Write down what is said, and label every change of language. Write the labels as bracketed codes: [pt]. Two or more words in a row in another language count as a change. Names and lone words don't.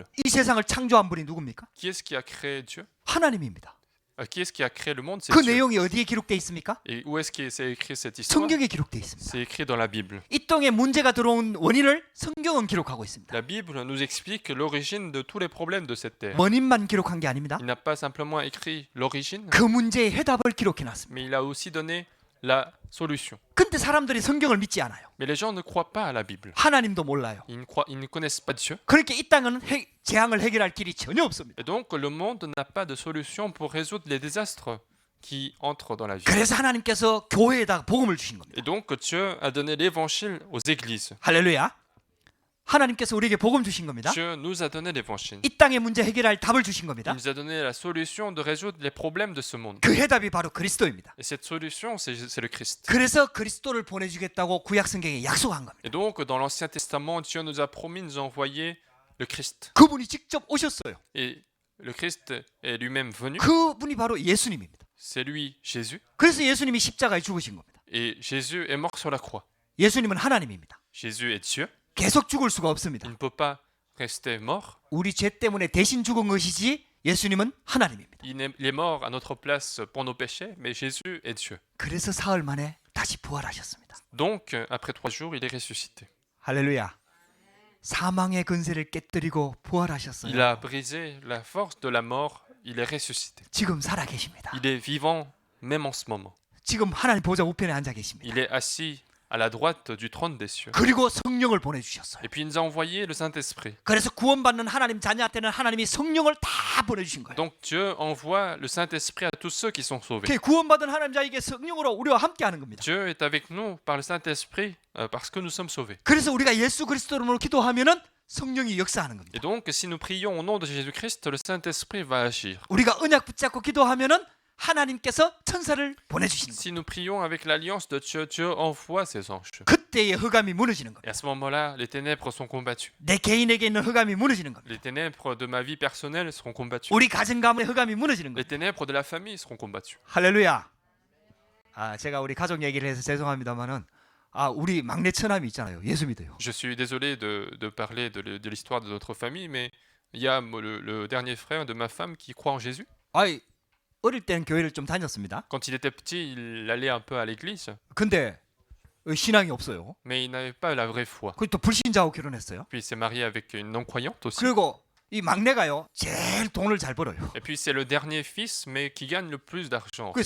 [ko] 이 세상을 창조한 분이 누굽니까? [fr] Qui est-ce qui a créé Dieu? [ko] 하나님입니다. [fr] Qui est-ce qui a créé le monde? C'est [ko] 그 [fr] Dieu. [ko] 내용이 어디에 기록되어 있습니까? [fr] Et où est-ce que c'est écrit cette histoire? [ko] 성경에 기록되어 있습니다. [fr] C'est écrit dans la Bible. [ko] 이 땅에 문제가 들어온 원인을 성경은 기록하고 있습니다. [fr] La Bible nous explique l'origine de tous les problèmes de cette terre. [ko] 원인만 기록한 게 아닙니다. [fr] Il n'a pas simplement écrit l'origine, [ko] 그 문제의 해답을 기록해 놨습니다. [fr] mais il a aussi donné la solution. [ko] 근데 사람들이 성경을 믿지 않아요. [fr] Mais les gens ne croient pas à la Bible. [ko] 하나님도 몰라요. [fr] Ils ne connaissent pas Dieu. [ko] 그렇게 이 땅은 재앙을 해결할 길이 전혀 없습니다. [fr] Et donc le monde n'a pas de solution pour résoudre les désastres qui entrent dans la vie. [ko] 그래서 하나님께서 교회에다가 복음을 주신 겁니다. [fr] Et donc Dieu a donné l'évangile aux églises. [ko] 할렐루야. 하나님께서 우리에게 복음 주신 겁니다. [fr] Dieu nous a donné l'évangile. [ko] 이 땅의 문제 해결할 답을 주신 [fr] Il [ko] 겁니다. [fr] nous a donné la solution de résoudre les problèmes de ce monde. [ko] 그 해답이 바로 그리스도입니다. [fr] Et cette solution, c'est le Christ. [ko] 그래서 그리스도를 보내주겠다고 구약 성경에 약속한 겁니다. [fr] Et donc dans l'Ancien Testament, Dieu nous a promis de nous envoyer le Christ. [ko] 그분이 직접 오셨어요. [fr] Et le Christ est lui-même venu. [ko] 그분이 바로 예수님입니다. [fr] C'est lui, Jésus. [ko] 그래서 예수님이 십자가에 죽으신 겁니다. [fr] Et Jésus est mort sur la croix. [ko] 예수님은 하나님입니다. [fr] Jésus est Dieu. [ko] 계속 죽을 수가 없습니다. [fr] Il ne peut pas rester mort. [ko] 우리 죄 때문에 대신 죽은 것이지 예수님은 하나님입니다. [fr] Il est mort à notre place pour nos péchés, mais Jésus est Dieu. [ko] 그래서 사흘 만에 다시 부활하셨습니다. [fr] Donc, après 3 jours, il est ressuscité. [ko] 할렐루야. 사망의 근세를 깨뜨리고 [fr] Il a [ko] 부활하셨어요. [fr] brisé la force de la mort. Il est ressuscité. [ko] 지금 살아 계십니다. [fr] Il est vivant même en ce moment. [ko] 지금 하나님 보좌 우편에 앉아 계십니다. [fr] Il est assis à la droite du trône des cieux. [ko] 그리고 성령을 보내주셨어요. [fr] Et puis il nous a envoyé le Saint-Esprit. [ko] 그래서 구원받는 하나님 자녀한테는 하나님이 성령을 다 보내주신 거예요. [fr] Donc Dieu envoie le Saint-Esprit à tous ceux qui sont sauvés. [ko] 그 구원받은 하나님 자에게 성령으로 우리와 함께하는 겁니다. [fr] Dieu est avec nous par le Saint-Esprit parce que nous sommes sauvés. [ko] 그래서 우리가 예수 그리스도로 기도하면은 성령이 역사하는 겁니다. [fr] Et donc si nous prions au nom de Jésus-Christ, le Saint-Esprit va agir. [ko] 우리가 언약 붙잡고 기도하면은 하나님께서 천사를 보내주시는 거예요. [fr] Si nous prions avec l'alliance de Dieu, Dieu envoie ses anges. [ko] 그때의 흑암이 무너지는 [fr] Et [ko] 겁니다. [fr] à ce moment-là, les ténèbres sont combattues. [ko] 내 개인에게 있는 흑암이 무너지는 겁니다. [fr] Les ténèbres de ma vie personnelle seront combattues. [ko] 우리 가정 가문의 흑암이 무너지는 [fr] Les [ko] 겁니다. [fr] ténèbres de la famille seront combattues. [ko] 할렐루야. 제가 우리 가족 얘기를 해서 죄송합니다만은 우리 막내 처남이 있잖아요. 예수 믿어요. [fr] Je suis désolé de parler de l'histoire de notre famille, mais il y a le dernier frère de ma femme qui croit en Jésus. [ko] 어릴 때는 교회를 좀 다녔습니다. [fr] Quand il était petit, il allait un peu à l'église, [ko] 근데 신앙이 없어요. [fr] mais il n'avait pas la vraie foi. [ko] 그리고 또 불신자하고 결혼했어요. [fr] Puis il s'est marié avec une non-croyante aussi. [ko] 그리고 이 막내가요. 제일 돈을 잘 벌어요. [fr] Et puis c'est le dernier fils, mais qui gagne le plus d'argent.